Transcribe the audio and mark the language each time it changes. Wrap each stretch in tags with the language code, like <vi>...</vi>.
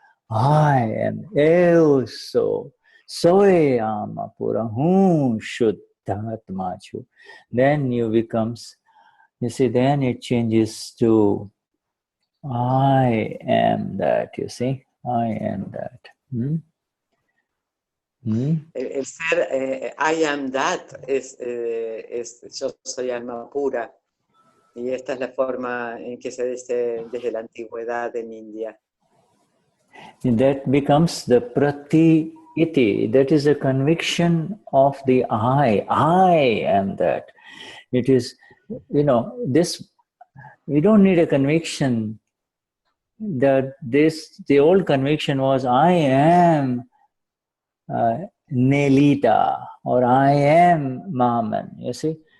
<en>I am so.</en> <es>Soy Amapura Vishuddhatma.</es> <en>Then you becomes, then it changes to I am that, you see. I am that.</en> <es>El ser</es> <en>I am that</en> <es>es yo soy alma pura, y esta es la forma en que se dice desde la antigüedad en India.</es> <en>That becomes the prati iti. That is a conviction of the I am that. It is, this, we don't need a conviction that the old conviction was I am Nelita, or I am Maman, you see.</en>